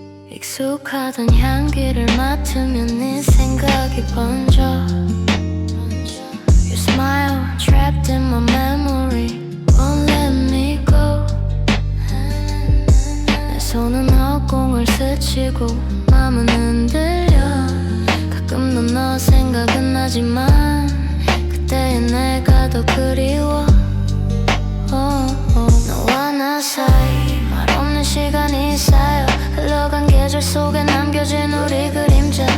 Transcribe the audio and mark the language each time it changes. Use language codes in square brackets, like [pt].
[ko] 익숙하던 향기를 맡으면 네 생각이 번져. [en] You smile, trapped in my memory, won't let me go. [ko] 내 손은 허공을 스치고 마음은 흔들려. 가끔 너 생각은 나지만 그때의 내가 더 그리워. 너와 나 사이 말없는 시간이 쌓여 흘러간 계절 속에 남겨진 우리 그림자.